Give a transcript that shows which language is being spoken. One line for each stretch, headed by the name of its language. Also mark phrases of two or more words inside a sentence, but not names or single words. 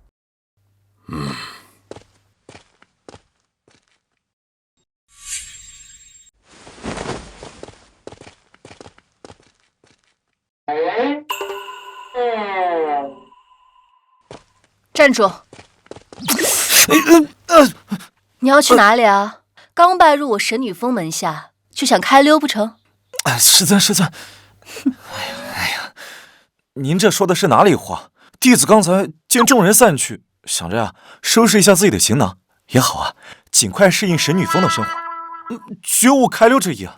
Chinese: 站住！你要去哪裡啊？剛拜入我神女峰門下，就想開溜不成？師尊，師尊，哎呀，您這說的是哪裡話？弟子剛才見眾人散去，想着呀，收拾一下自己的行囊也好啊，盡快適應神女峰的生活，絕無開溜之意啊。